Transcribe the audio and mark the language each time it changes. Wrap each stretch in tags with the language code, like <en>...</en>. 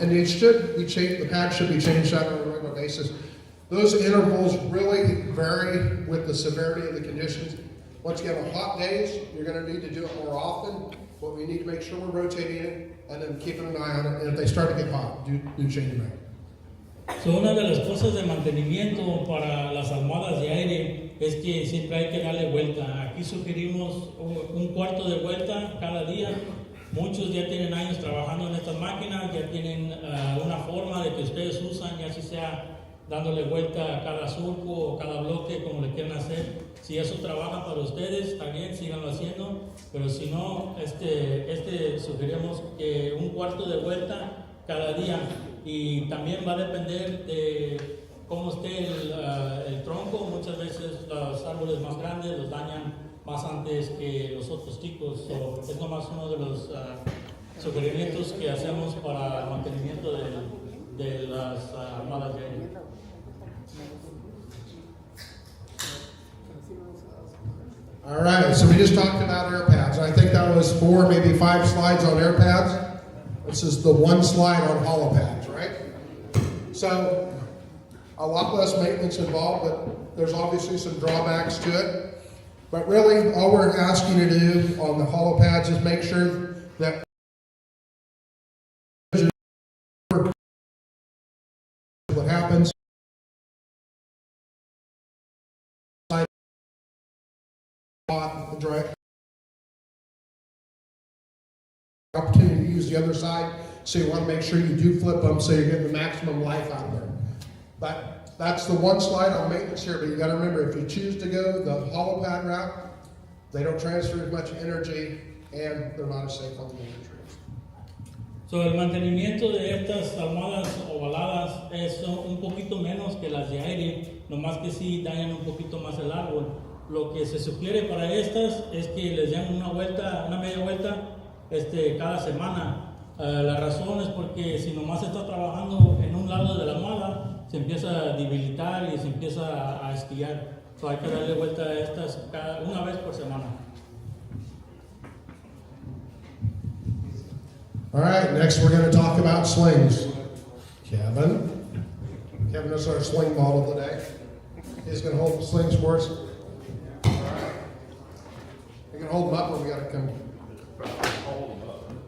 <en>And the pad should be changed out on a regular basis. Those intervals really vary with the severity of the conditions. Once you have hot days, you're going to need to do it more often, but we need to make sure we're rotating it and then keeping an eye on it. And if they start to get hot, do change them out.</en> <es>So, una de las cosas de mantenimiento para las almohadas de aire es que siempre hay que darle vuelta. Aquí sugerimos un cuarto de vuelta cada día. Muchos ya tienen años trabajando en estas máquinas, ya tienen una forma de que ustedes usan, ya sea dándole vuelta a cada surco o cada bloque, como le quieran hacer. Si eso trabaja para ustedes, está bien, síganlo haciendo, pero si no, sugerimos que un cuarto de vuelta cada día. Y también va a depender de cómo esté el tronco. Muchas veces los árboles más grandes los dañan más antes que los otros chicos. So, es nomás uno de los sugerimientos que hacemos para el mantenimiento de las armadas de aire.</es> <en>All right, so we just talked about air pads. I think that was 4, maybe 5 slides on air pads. This is the 1 slide on hollow pads, right? So a lot less maintenance involved, but there's obviously some drawbacks to it. But really, all we're asking you to do on the hollow pads is make sure that what happens dry opportunity to use the other side, so you want to make sure you do flip them so you're getting the maximum life out of them. But that's the 1 slide on maintenance here, but you got to remember, if you choose to go the hollow pad route, they don't transfer as much energy and they're not as safe on the trees.</en> <es>So, el mantenimiento de estas almohadas ovaladas es un poquito menos que las de aire, nomás que sí dañan un poquito más el árbol. Lo que se sugiere para estas es que les den una media vuelta cada semana. La razón es porque si nomás está trabajando en un lado de la almohada, se empieza a debilitar y se empieza a esquillar. So, hay que darle vuelta a estas una vez por semana.</es> <en>All right, next we're going to talk about slings. Kevin is our sling model today. He's going to hold the slings for us. All right. You can hold them up, or we got to come. Hold them up.</en>